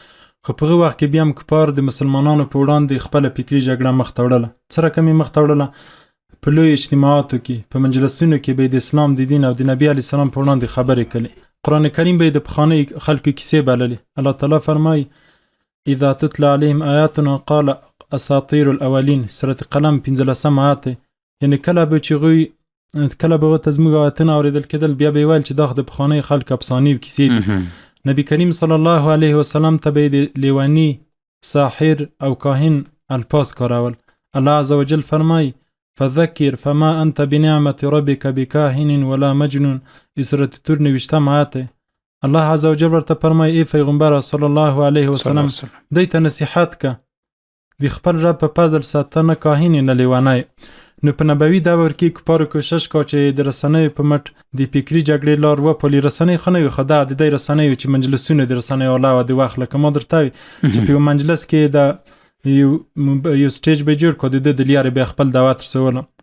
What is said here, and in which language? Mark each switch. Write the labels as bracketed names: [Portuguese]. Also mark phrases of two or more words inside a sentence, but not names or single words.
[Pashto] خو په هغه وخت کې بیا هم کفار د مسلمانانو په وړاندې خپله فکري جګړه مخ ته وړله. څه رقم یې مخ ته وړله؟ په لوی اجتماعاتو کې، په مجلسونو کې به د اسلام د دین او د نبي [Arabic] علیه السلام [Pashto] په وړاندې خبرې کړلې. قرآن کریم به د پخوانیو خلکو کیسې بللې. الله تعالی فرمایي [Arabic] اذا تتلى عليهم آیاتنا قال اساطیر الاولین [Pashto] سورة قلم 15 آیات. یعنی کله به چې غوی کله به ورته زموږ آیاتونه اورېدل کېدل بیا به یې ویل چې دا خو د پخوانیو خلکو افسانې او کیسې دي. نبی کریم [Arabic] صلی الله علیه وسلم [Pashto] ته به یې د لیوني، ساحر او کاهن الفاظ کارول. [Arabic] الله عز وجل فرمای فذکر فما انت بنعمت ربک بکاهن ولا مجنون. [Pashto] سورة طور 90 آیات. [Arabic] الله عز وجل [Pashto] ورته فرمای ای پیغمبر [Arabic] صلی الله علیه وسلم [Pashto] دوی ته نصیحت که د خپل رب په فضل ساته، نه کاهن نه لیونی. نو په نبوي دور کې کفارو کوشش کا چې د رسنیو په مټ د فکري جګړې لار وپالي. رسنۍ خو نه وي، خو دا د دې رسنیو چې مجلسونه د رسنیو علاوه د وخت لکه ما درته وي چې په یو مجلس کې د یو سټیج به جوړ کړو د لیارې بیا خپل دعوت رسولو.